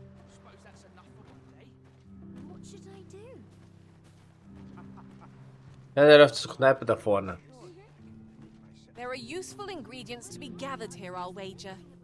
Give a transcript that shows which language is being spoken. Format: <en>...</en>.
<en>Suppose that's enough for one day. What should I do?</en> <de>Ja, der läuft zur Kneipe da vorne.</de> <en>There are useful ingredients to be gathered here, I'll wager.</en>